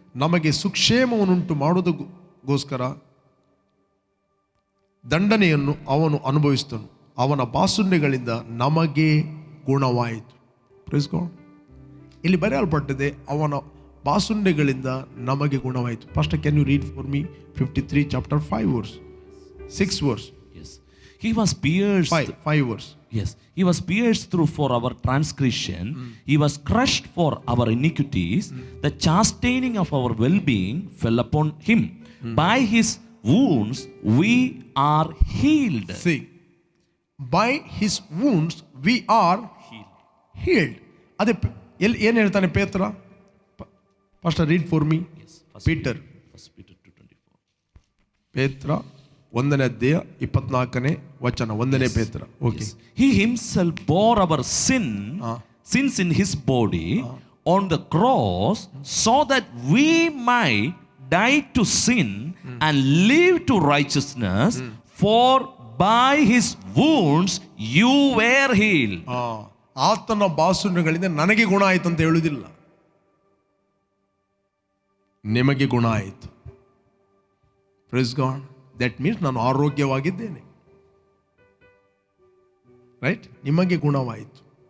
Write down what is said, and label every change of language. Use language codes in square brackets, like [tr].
[kn] ನಮಗೆ ಸುಕ್ಷೇಮವನ್ನುಂಟು ಮಾಡುವುದಕ್ಕೋಸ್ಕರ ದಂಡನೆಯನ್ನು ಅವನು ಅನುಭವಿಸಿದನು. ಅವನ ಬಾಸುಂಡೆಗಳಿಂದ ನಮಗೆ ಗುಣವಾಯಿತು. [en] Praise God. [kn] ಇಲ್ಲಿ ಬರೆಯಲ್ಪಟ್ಟಿದೆ, ಅವನ ಬಾಸುಂಡೆಗಳಿಂದ ನಮಗೆ ಗುಣವಾಯಿತು. [en] First can you read for me 53 chapter 5 verse 6 verse. Yes. He was pierced. 5 verse. Yes. He was pierced through for our transgression. He was crushed for our iniquities. The chastening of our well-being fell upon him. By his wounds we are healed. See, by his wounds we are healed. [kn] ಅದೇ ಏನು ಹೇಳ್ತಾನೆ ಪೇತ್ರ? [en] First read for me. [kn] Peter. ಪೇತ್ರ 1ನೇ ಅಧ್ಯಾಯ 24ನೇ ವಚನ. 1ನೇ ಪೇತ್ರ. Okay. [en] He himself bore our sins in his body on the cross so that we might died to sin and lived to righteousness, for by his wounds you were healed. [kn] ಆತನ ಬಾಸುಂಡಗಳಿಂದ ನನಗೆ ಗುಣ ಆಯಿತು ಅಂತ ಹೇಳುವುದಿಲ್ಲ, ನಿಮಗೆ ಗುಣ ಆಯಿತು. [en] Praise God. That means [kn] ನಾನು ಆರೋಗ್ಯವಾಗಿದ್ದೇನೆ. ರೈಟ್? ನಿಮಗೆ ಗುಣವಾಯಿತು.